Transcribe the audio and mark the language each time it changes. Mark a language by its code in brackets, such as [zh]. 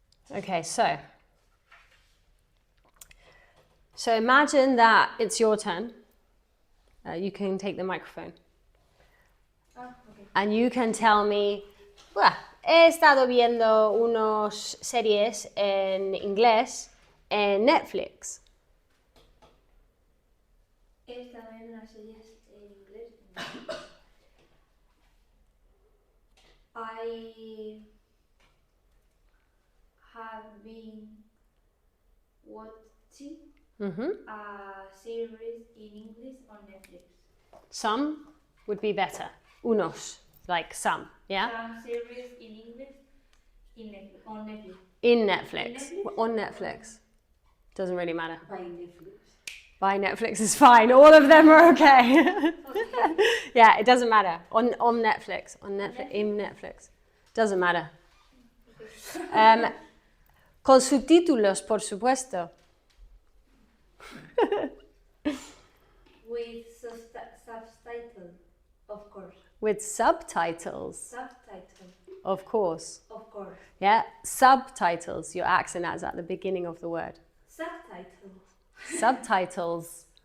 [en] Okay, so imagine that it's your turn. You can take the microphone. Okay. And you can tell me, well, [es] he estado viendo unos series en inglés en Netflix. He estado viendo unas series en inglés. [en] I have been watching a series in English on Netflix. Some would be better. Unos, like some, yeah? Some series in English on Netflix. In Netflix. Netflix? On Netflix. Doesn't really matter. By Netflix. By Netflix is fine. All of them are okay. Yeah, it doesn't matter. On Netflix. On Netflix. In Netflix. Doesn't matter. [es] Con subtítulos, por supuesto. [en] With subtitles, of course. With subtitles. Subtitles, Of course. of course. Yeah, subtitles. Your accent is at the beginning of the word. Subtitles. Subtitles.